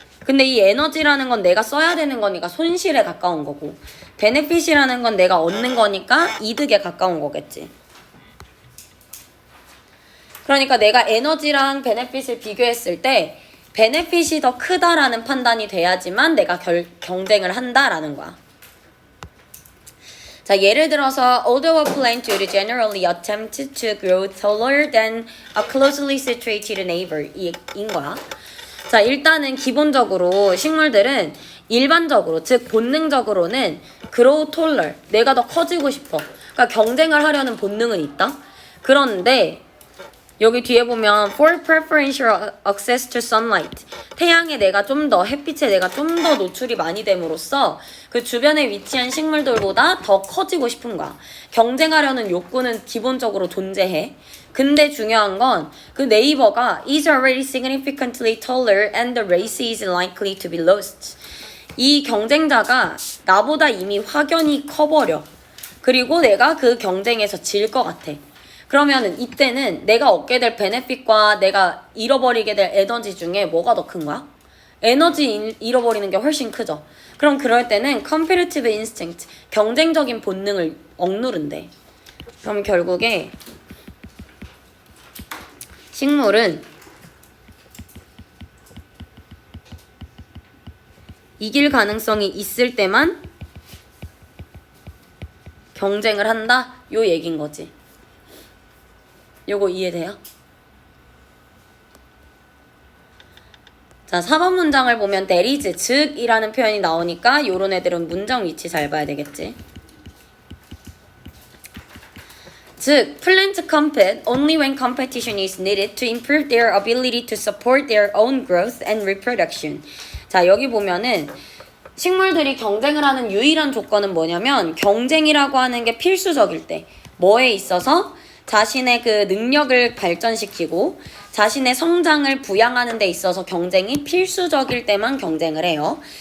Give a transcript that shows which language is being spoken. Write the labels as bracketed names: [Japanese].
[Korean] 근데 이 에너지라는 건 내가 써야 되는 거니까 손실에 가까운 거고 베네핏이라는 건 내가 얻는 거니까 이득에 가까운 거겠지. 그러니까 내가 에너지랑 베네핏을 비교했을 때 베네핏이 더 크다라는 판단이 돼야지만 내가 경쟁을 한다라는 거야. 자, 예를 들어서 [English] although a plant would generally attempt to grow taller than a closely situated neighbor [Korean] 인 거야. 자, 일단은 기본적으로 식물들은 일반적으로 즉 본능적으로는 [English] grow taller [Korean] 내가 더 커지고 싶어. 그러니까 경쟁을 하려는 본능은 있다. 그런데 여기 뒤에 보면 [English] for preferential access to sunlight [Korean] 태양에 내가 좀 더 햇빛에 내가 좀 더 노출이 많이 됨으로써 그 주변에 위치한 식물들보다 더 커지고 싶은 거야. 경쟁하려는 욕구는 기본적으로 존재해. 근데 중요한 건 그 네이버가 [English] is already significantly taller and the race is likely to be lost. [Korean] 이 경쟁자가 나보다 이미 확연히 커버려. 그리고 내가 그 경쟁에서 질 것 같아. 그러면은 이때는 내가 얻게 될 베네핏과 내가 잃어버리게 될 에너지 중에 뭐가 더 큰 거야? 에너지 잃어버리는 게 훨씬 크죠. 그럼 그럴 때는 [English] competitive instinct, [Korean] 경쟁적인 본능을 억누른대. 그럼 결국에 식물은 이길 가능성이 있을 때만 경쟁을 한다? 요 얘긴 거지. 요거 이해돼요? 자, 4번 문장을 보면 [English] there is, [Korean] 즉 이라는 표현이 나오니까 요런 애들은 문장 위치 잘 봐야 되겠지. 즉, [English] plants compete only when competition is needed to improve their ability to support their own growth and reproduction. [Korean] 자, 여기 보면은 식물들이 경쟁을 하는 유일한 조건은 뭐냐면 경쟁이라고 하는 게 필수적일 때 뭐에 있어서 자신의 그 능력을 발전시키고 자신의 성장을 부양하는 데 있어서 경쟁이 필수적일 때만 경쟁을 해요.